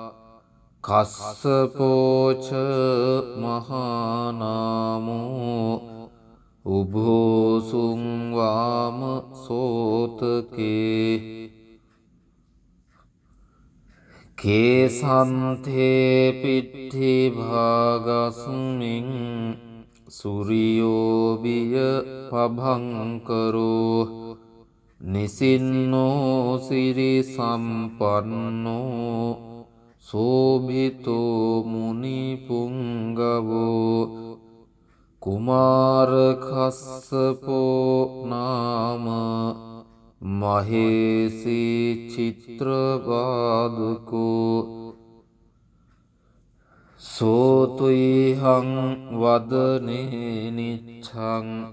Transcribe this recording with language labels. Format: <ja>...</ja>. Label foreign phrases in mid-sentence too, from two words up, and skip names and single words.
<pi>කස්සපෝච මහානාමෝ උභෝසුං වාම සෝතකේ කේසන්තේ පිට්ඨි භාගස්මින් සූරියෝ බිය පභංකරෝ නිසින්නෝ සිරි සම්පන්නෝ සෝභිතෝ මුනි පුංගවෝ කුමාර කස්සපෝ නාම මහේසි චිත්‍රවාදකෝ සෝතුයිහං වදනේ නිච්ඡං</pi>